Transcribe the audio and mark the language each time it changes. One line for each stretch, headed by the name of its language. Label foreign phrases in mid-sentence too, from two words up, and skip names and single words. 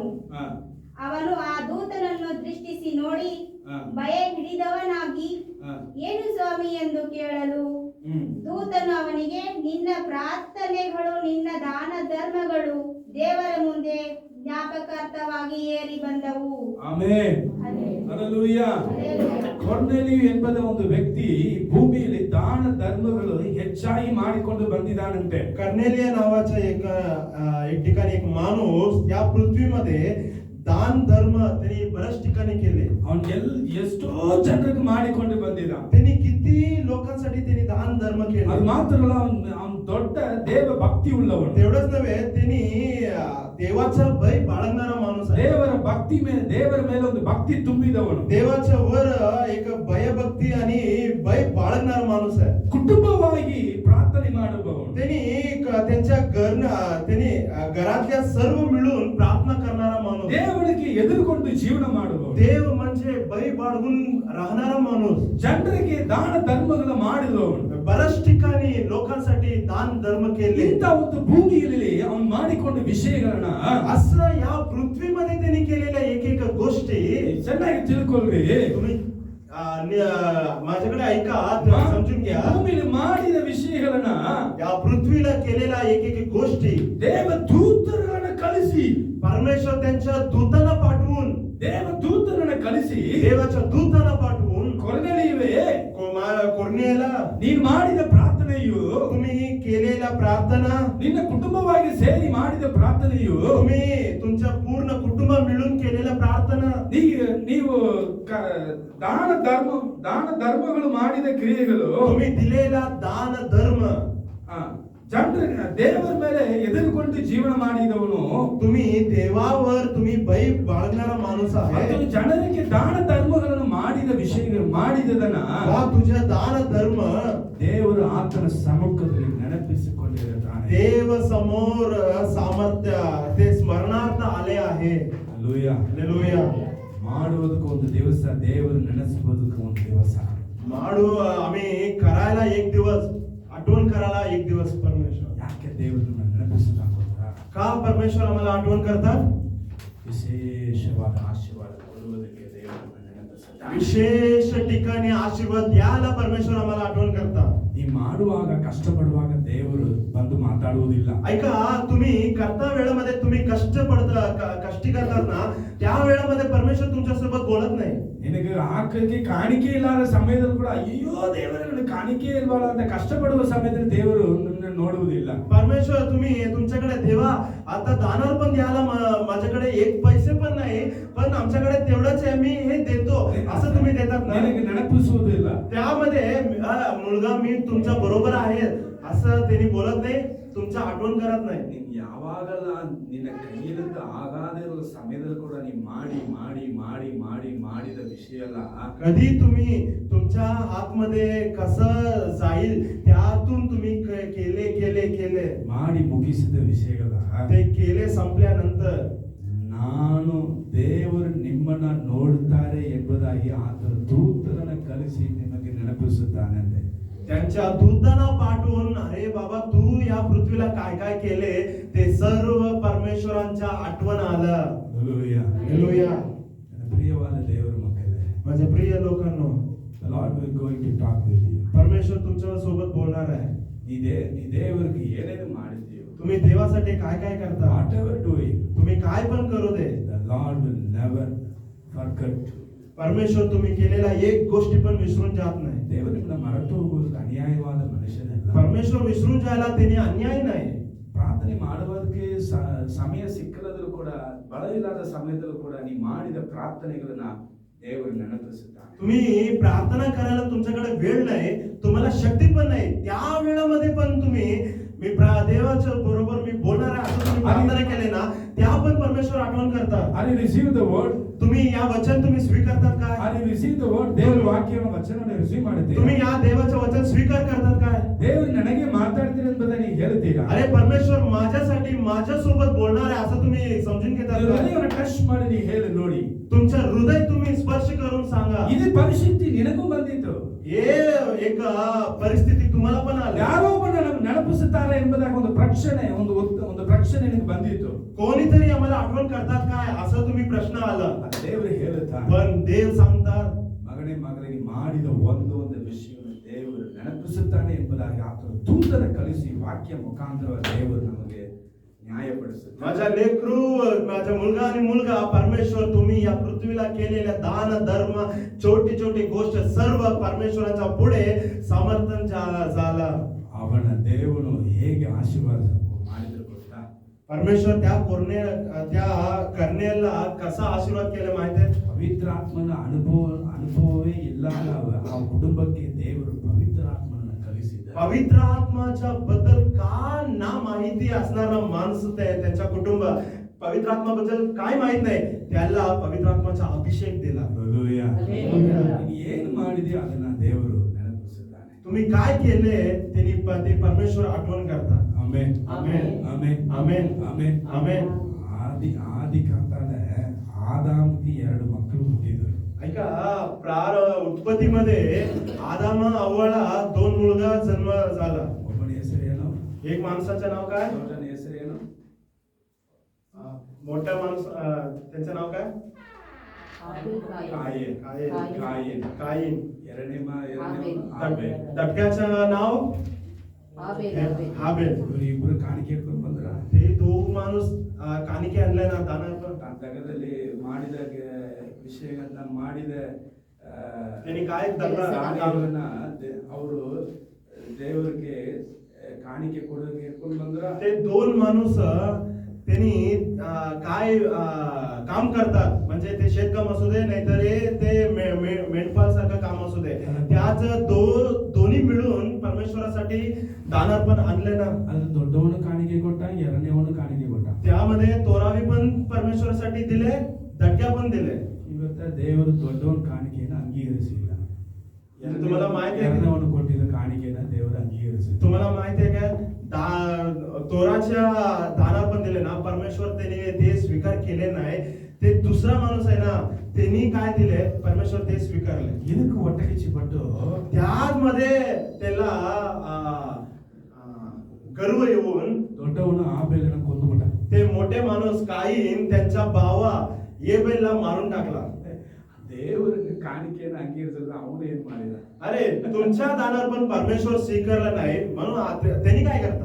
Kannada: ಅವನು ಆ ದೂತನನ್ನು ದೃಷ್ಟಿಸಿ ನೋಡಿ ಭಯ ಹಿಡಿದವನಾಗಿ, ಏನು ಸ್ವಾಮಿ ಎಂದು ಕೇಳಲು, ದೂತನು ಅವನಿಗೆ, ನಿನ್ನ ಪ್ರಾರ್ಥನೆಗಳು ನಿನ್ನ ದಾನ ಧರ್ಮಗಳು ದೇವರ ಮುಂದೆ ಜ್ಞಾಪಕಾರ್ಥವಾಗಿ ಏರಿ ಬಂದವು. ಆಮೆನ್. ಹಲ್ಲೆಲೂಯಾ. ಕೊರ್ನೆಲಿಯು ಎಂಬುದ ಒಂದು ವ್ಯಕ್ತಿ ಭೂಮಿಯಲ್ಲಿ ದಾನ ಧರ್ಮಗಳು ಹೆಚ್ಚಾಗಿ ಮಾಡಿಕೊಂಡು ಬಂದಿದ್ದಾನಂತೆ.
Marathi: कर्नेलिया नावाचा एक ठिकाणी एक माणूस या पृथ्वीमध्ये दान धर्म त्यांनी बऱ्याच ठिकाणी केले.
Kannada: ಅವನು ಎಷ್ಟೋ ಜನರಿಗೆ ಮಾಡಿಕೊಂಡು ಬಂದಿದ್ದ.
Marathi: त्यांनी किती लोकांसाठी त्यांनी दान धर्म
Kannada: ಅದು
Marathi: केले.
Kannada: ಮಾತ್ರ ಅಲ್ಲ, ಅವನು ದೊಡ್ಡ ದೇವ ಭಕ್ತಿ ಉಳ್ಳವನು.
Marathi: तेवढंच नव्हे, त्यांनी देवाचा भय बाळगणारा माणूस आहे.
Kannada: ದೇವರ ಭಕ್ತಿ ಮೇಲೆ, ದೇವರ ಮೇಲೆ ಒಂದು ಭಕ್ತಿ ತುಂಬಿದವನು.
Marathi: देवाच्या वर एक भयभक्ती आणि भय बाळगणारा माणूस आहे.
Kannada: ಕುಟುಂಬವಾಗಿ ಪ್ರಾರ್ಥನೆ ಮಾಡುವವನು.
Marathi: त्यांनी त्यांनी घरातल्या सर्व मिळून प्रार्थना करणारा माणूस.
Kannada: ದೇವರಿಗೆ ಎದುರುಕೊಂಡು ಜೀವನ ಮಾಡುವವನು.
Marathi: देव म्हणजे भय बाळगून राहणारा माणूस.
Kannada: ಜನರಿಗೆ ದಾನ ಧರ್ಮಗಳು ಮಾಡಿದವನು.
Marathi: बऱ्याच ठिकाणी लोकांसाठी दान धर्म केले.
Kannada: ಇಂಥ ಒಂದು ಭೂಮಿಯಲ್ಲಿ ಅವನು ಮಾಡಿಕೊಂಡ ವಿಷಯಗಳನ್ನ
Marathi: असं या पृथ्वीमध्ये त्यांनी केलेल्या एक गोष्टी
Kannada: ಚೆನ್ನಾಗಿ ತಿಳ್ಕೊಳ್ರಿ.
Marathi: तुम्ही माझ्याकडे ऐका, समजून घ्या.
Kannada: ಭೂಮಿಯಲ್ಲಿ ಮಾಡಿದ ವಿಷಯಗಳನ್ನ
Marathi: या पृथ्वीला केलेल्या एक गोष्टी
Kannada: ದೇವ ದೂತರನ್ನ ಕಳಿಸಿ,
Marathi: परमेश्वर त्यांच्या दूतांना पाठवून,
Kannada: ದೇವ ದೂತರನ್ನ ಕಳಿಸಿ,
Marathi: देवाच्या दूतांना पाठवून,
Kannada: ಕೊರ್ನೆಲಿಯವೇ,
Marathi: ಕೊರ್ನೆಲ್ಯला,
Kannada: ನೀನು ಮಾಡಿದ ಪ್ರಾರ್ಥನೆಯು,
Marathi: तुम्ही केलेल्या प्रार्थना,
Kannada: ನಿನ್ನ ಕುಟುಂಬವಾಗಿ ಸೇರಿ ಮಾಡಿದ ಪ್ರಾರ್ಥನೆಯು,
Marathi: तुम्ही तुमच्या पूर्ण कुटुंब मिळून केलेल्या प्रार्थना,
Kannada: ನೀವು ದಾನ ಧರ್ಮಗಳು ಮಾಡಿದ ಕ್ರಿಯೆಗಳು,
Marathi: तुम्ही दिलेला दान धर्म,
Kannada: ಜನರ ದೇವರ ಮೇಲೆ ಎದುರುಕೊಂಡು ಜೀವನ ಮಾಡಿದವನು,
Marathi: तुम्ही देवावर तुम्ही भय बाळगणारा माणूस आहे.
Kannada: ಮತ್ತು ಜನರಿಗೆ ದಾನ ಧರ್ಮಗಳನ್ನು ಮಾಡಿದ ವಿಷಯಗಳು ಮಾಡಿದದನ್ನ
Marathi: तुझ्या दान धर्म
Kannada: ದೇವರು ಆತನ ಸಮ್ಮುಖದಲ್ಲಿ ನೆನಪಿಸಿಕೊಂಡಿರುತ್ತಾನೆ.
Marathi: देव समोर सामर्थ्य ते स्मरणार्थ आले आहे.
Kannada: ಹಲ್ಲೆಲೂಯಾ.
Marathi: हालेलुया.
Kannada: ಮಾಡುವುದಕ್ಕೆ ಒಂದು ದಿವಸ, ದೇವರು ನೆನೆಸುವುದಕ್ಕೆ ಒಂದು ದಿವಸ.
Marathi: आम्ही करायला एक दिवस, आठवण करायला एक दिवस. परमेश्वर
Kannada: ಯಾಕೆ ದೇವರನ್ನ ನೆನಪಿಸುತ್ತಾ ಗೊತ್ತಾ?
Marathi: का परमेश्वर आम्हाला आठवण करतात?
Kannada: ವಿಶೇಷವಾದ ಆಶೀರ್ವಾದ ಕೊಡುವುದಕ್ಕೆ ದೇವರನ್ನ ನೆನಪಿಸುತ್ತಾ.
Marathi: विशेष ठिकाणी आशीर्वाद द्यायला परमेश्वर आम्हाला आठवण करतात.
Kannada: ಈ ಮಾಡುವಾಗ, ಕಷ್ಟಪಡುವಾಗ ದೇವರು ಬಂದು ಮಾತಾಡುವುದಿಲ್ಲ.
Marathi: ऐका, तुम्ही करता वेळेमध्ये तुम्ही कष्टी करतात ना, त्या वेळेमध्ये परमेश्वर तुमच्या सोबत बोलत नाही.
Kannada: ನಿನಗೆ ಹಾಕಕ್ಕೆ ಕಾಣಿಕೆ ಇಲ್ಲದ ಸಮಯದಲ್ಲಿ ಕೂಡ, ಅಯ್ಯೋ ದೇವರೇ ನನಗೆ ಕಾಣಿಕೆ ಇಲ್ವಲ್ಲ ಅಂತ ಕಷ್ಟಪಡುವ ಸಮಯದಲ್ಲಿ ದೇವರು ನಿನ್ನನ್ನು ನೋಡುವುದಿಲ್ಲ.
Marathi: परमेश्वर, तुम्ही तुमच्याकडे देवा आता दानार पण द्यायला माझ्याकडे एक पैसे पण नाही, पण आमच्याकडे तेवढंच आहे, मी हे देतो असं तुम्ही देतात ना,
Kannada: ನಿನಗೆ ನೆನಪಿಸುವುದಿಲ್ಲ.
Marathi: त्यामध्ये मुलगा मी तुमच्या बरोबर आहे असं त्यांनी बोलत नाही, तुमच्या आठवण करत नाही.
Kannada: ನೀನು ಯಾವಾಗಲ್ಲ ನಿನ್ನ ಕೈಯಲ್ಲಿದ್ದ ಆಗಾದೇ ಇರುವ ಸಮಯದಲ್ಲಿ ಕೂಡ ನೀನು ಮಾಡಿದ ವಿಷಯ ಅಲ್ಲ.
Marathi: कधी तुम्ही तुमच्या हातमध्ये कसं जाईल त्यातून तुम्ही केले
Kannada: ಮಾಡಿ ಮುಗಿಸಿದ ವಿಷಯಗಳ
Marathi: ते केले संपल्यानंतर
Kannada: ನಾನು ದೇವರು ನಿಮ್ಮನ್ನ ನೋಡುತ್ತಾರೆ ಎಂಬುದಾಗಿ ಆತನ ದೂತರನ್ನ ಕಳಿಸಿ ನಿಮಗೆ ನೆನಪಿಸುತ್ತಾನಂತೆ.
Marathi: त्यांच्या दूतांना पाठवून, अरे बाबा तू या पृथ्वीला काय काय केले ते सर्व परमेश्वरांच्या आठवण आलं.
Kannada: ಹಲ್ಲೆಲೂಯಾ.
Marathi: हालेलुया.
Kannada: ನನ್ನ ಪ್ರಿಯವಾದ ದೇವರ ಮಕ್ಕಳೇ,
Marathi: माझ्या प्रिय लोकांनो,
English: the Lord will going to talk with you.
Marathi: परमेश्वर तुमच्या सोबत बोलणार आहे.
Kannada: ನೀ ದೇವರಿಗೆ ಏನೇನು ಮಾಡಿದ್ದೀಯೋ,
Marathi: तुम्ही देवासाठी काय काय करता,
English: whatever doing,
Marathi: तुम्ही काय पण करू दे,
English: the Lord will never forget you.
Marathi: परमेश्वर तुम्ही केलेला एक गोष्टी पण विसरून जात नाही.
Kannada: ದೇವರು ನಿಮ್ಮನ್ನ ಮರೆತು ಹೋಗುವುದು ಅನ್ಯಾಯವಾದ ಮನುಷ್ಯನಲ್ಲ.
Marathi: परमेश्वर विसरून जायला त्यांनी अन्याय नाही.
Kannada: ಪ್ರಾರ್ಥನೆ ಮಾಡುವುದಕ್ಕೆ ಸಮಯ ಸಿಕ್ಕಲ್ಲದರೂ ಕೂಡ, ಬಲವಿಲ್ಲದ ಸಮಯದಲ್ಲೂ ಕೂಡ ನೀ ಮಾಡಿದ ಪ್ರಾರ್ಥನೆಗಳನ್ನ ದೇವರು ನೆನಪಿಸುತ್ತಾನೆ.
Marathi: तुम्ही प्रार्थना करायला तुमच्याकडे वेळ नाही, तुम्हाला शक्ती पण नाही, त्या वेळामध्ये पण तुम्ही देवाच्या बरोबर मी बोलणार आहे असं तुम्ही प्रार्थना केले ना, त्या पण परमेश्वर आठवण करतात.
English: Are you receive the word?
Marathi: तुम्ही या वचन तुम्ही स्वीकारतात काय?
English: Are you receive the word?
Kannada: ದೇವರ ವಾಕ್ಯವನ್ನು ವಚನವನ್ನು ರಿಸೀವ್ ಮಾಡುತ್ತೀರಾ?
Marathi: तुम्ही या देवाचं वचन स्वीकार करतात काय?
Kannada: ದೇವರು ನನಗೆ ಮಾತಾಡ್ತೀರಿ ಎಂಬುದನ್ನು ಹೇಳ್ತೀರಾ?
Marathi: अरे परमेश्वर माझ्यासाठी माझ्यासोबत बोलणार आहे असं तुम्ही समजून घेतात का?
Kannada: ಹೃದಯವನ್ನು ಟಚ್ ಮಾಡಿ ನೀವು ಹೇಳಿ ನೋಡಿ.
Marathi: तुमचं हृदय तुम्ही स्पर्श करून सांगा.
Kannada: ಇದು ಪರಿಸ್ಥಿತಿ ನಿನಗೂ ಬಂದಿತ್ತು.
Marathi: हे एक परिस्थिती तुम्हाला पण आली.
Kannada: ಯಾರೋ ಒಬ್ಬ ನೆನಪಿಸುತ್ತಾರೆ ಎಂಬುದಾಗಿ ಒಂದು ಪ್ರಶ್ನೆ ನಿನಗೆ ಬಂದಿತ್ತು.
Marathi: कोणीतरी आम्हाला आठवण करतात काय असं तुम्ही प्रश्न आला.
Kannada: ದೇವರು ಹೇಳುತ್ತಾರೆ,
Marathi: पण देव सांगतात,
Kannada: ಮಗನಿಗೆ ಮಾಡಿದ ಒಂದು ವಿಷಯವನ್ನು ದೇವರು ನೆನಪಿಸುತ್ತಾನೆ ಎಂಬುದಾಗಿ ಆತನ ದೂತನ ಕಳಿಸಿ ವಾಕ್ಯ ಮುಖಾಂತರ ದೇವರು ನಮಗೆ न्यायಪಡಿಸುತ್ತಾರೆ.
Marathi: माझ्या लेकरू, माझ्या मुलगा आणि मुलगा, परमेश्वर तुम्ही या पृथ्वीला केलेल्या दान धर्म छोटी छोटी गोष्ट सर्व परमेश्वराच्या पुढे समर्थन झाला.
Kannada: ಅವನ ದೇವನು ಹೇಗೆ ಆಶೀರ್ವಾದ ಮಾಡಿದ್ರು ಗೊತ್ತಾ?
Marathi: परमेश्वर त्या करण्याला कसा आशीर्वाद केला माहिती आहे?
Kannada: ಪವಿತ್ರಾತ್ಮನ ಅನುಭವವೇ ಇಲ್ಲದ ಆ ಕುಟುಂಬಕ್ಕೆ ದೇವರು ಪವಿತ್ರಾತ್ಮನ ಕಲಿಸಿದ.
Marathi: पवित्र आत्माच्या बद्दल का ना माहिती असणारा माणूस त्यांच्या कुटुंब पवित्र आत्मा बद्दल काय माहित नाही, त्याला पवित्र आत्माचा अभिषेक दिला.
Kannada: ಹಲ್ಲೆಲೂಯಾ. ನೀನು ಏನು ಮಾಡಿದೆಯೋ ಅದನ್ನ ದೇವರು ನೆನಪಿಸುತ್ತಾನೆ.
Marathi: तुम्ही काय केले ते परमेश्वर आठवण करतात.
Kannada: ಆಮೆನ್, ಆಮೆನ್, ಆಮೆನ್, ಆಮೆನ್, ಆಮೆನ್, ಆಮೆನ್. ಆದಿ ಕಾಲದಾಗ ಆದಾಮ್ಗೆ 2 ಮಕ್ಕಳು ಹುಟ್ಟಿದ್ರು.
Marathi: ऐका, उत्पत्तीमध्ये आदाम हव्वाला 2 मुलगा जन्म झाला.
Kannada: ಒಬ್ಬನ ಹೆಸರೇನು?
Marathi: एक माणसाचं नाव काय?
Kannada: ಒಬ್ಬನ ಹೆಸರೇನು?
Marathi: मोठा माणूस त्यांचं नाव काय?
Kannada: ಕಾಯಿನ್. ಕಾಯಿನ್.
Marathi: काईन.
Kannada: ಎರಡನೇ
Marathi: आबेल. दटक्याचं नाव हाबेल.
Kannada: ಇಬ್ರು ಕಾಣಿಕೆ ಇಟ್ಕೊಂಡು ಬಂದ್ರ.
Marathi: ते 2 माणूस कानिके आणले ना दानार्पण.
Kannada: ಆ ಜಗದಲ್ಲಿ ಮಾಡಿದ ವಿಷಯಗಳನ್ನ ಮಾಡಿದ
Marathi: त्यांनी काय दगड
Kannada: ಕಾರ್ಯಗಳನ್ನ ಅವರು ದೇವರಿಗೆ ಕಾಣಿಕೆ ಕೊಡೋಕೆ ಇಟ್ಕೊಂಡು ಬಂದ್ರ.
Marathi: ते 2 माणूस त्यांनी काय काम करतात, म्हणजे ते शेतकाम असू दे नाहीतर ते मेंढपाळ सारखं काम असू दे, त्याच दोन्ही मिळून परमेश्वरासाठी दानार्पण आणले ना.
Kannada: ಅದು ದೊಡ್ಡವನು ಕಾಣಿಕೆ ಕೊಟ್ಟ, ಎರಡನೇವನು ಕಾಣಿಕೆ ಕೊಟ್ಟ.
Marathi: त्यामध्ये तोरावी पण परमेश्वरासाठी दिले, दटक्या पण दिले.
Kannada: ಇವತ್ತ ದೇವರು ದೊಡ್ಡವನ ಕಾಣಿಕೆಯನ್ನು ಅಂಗೀಕರಿಸಿಲ್ಲ.
Marathi: तुम्हाला माहिती आहे,
Kannada: ಎರಡನೇವನು ಕೊಟ್ಟಿದ್ದ ಕಾಣಿಕೆಯನ್ನು ದೇವರು ಅಂಗೀಕರಿಸಿಲ್ಲ.
Marathi: तुम्हाला माहिती आहे का, तोराच्या दानार्पण दिले ना, परमेश्वर त्याने ते स्वीकार केले नाही. ते दुसरा माणूस आहे ना, त्यांनी काय दिले, परमेश्वर ते स्वीकारले.
Kannada: ಇದಕ್ಕೆ ಒಟ್ಟಗಿಚ್ಚಿಪಟ್ಟು
Marathi: त्यामध्ये त्याला गर्व येऊन
Kannada: ದೊಡ್ಡವನು ಆಬೇಲನ ಕೊಂದುಬಿಟ್ಟ.
Marathi: ते मोठे माणूस काईन त्यांच्या भावा येबेलला मारून टाकला.
Kannada: ದೇವರಿಗೆ ಕಾಣಿಕೆಯನ್ನು ಅಂಗೀಕರಿಸಿದ್ರೆ ಅವನು ಏನ್ ಮಾಡಿದ?
Marathi: अरे तुमच्या दानार्पण परमेश्वर स्वीकारलं नाही म्हणून त्यांनी काय करतात,